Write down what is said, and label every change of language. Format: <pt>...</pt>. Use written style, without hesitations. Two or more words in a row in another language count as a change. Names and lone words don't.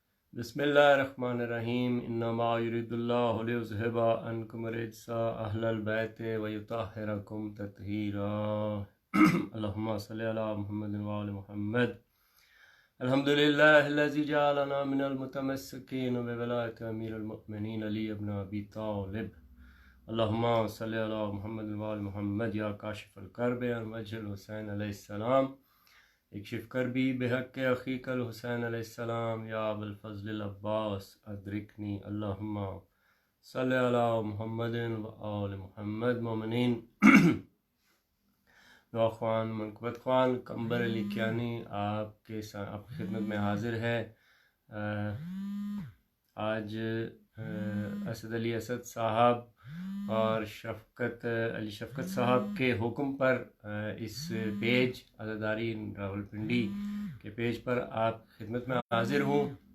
<ar>بسم الله الرحمن الرحيم إنما يريد الله ليذهب عنكم الرجس أهل البيت ويطهركم تطهيرا. اللهم صل على محمد وآل محمد. الحمد لله الذي جعلنا من المتمسكين بولاية أمير المؤمنين علي بن أبي طالب. اللهم صل على محمد وآل محمد يا كاشف الكرب عن وجه الحسين عليه السلام اكشف كربي بحق أخيك الحسين عليه السلام يا أبا الفضل العباس أدركني. اللهم صل على محمد وآل محمد.</ar> <ur>مومنین نوحہ خوان منقبت خوان قنبر علی کیانی آپ کی خدمت میں حاضر ہے. آج اسد علی اسد صاحب اور شفقت علی شفقت صاحب کے حکم پر اس پیج عزاداری راولپنڈی کے پیج پر آپ خدمت میں حاضر ہوں.</ur>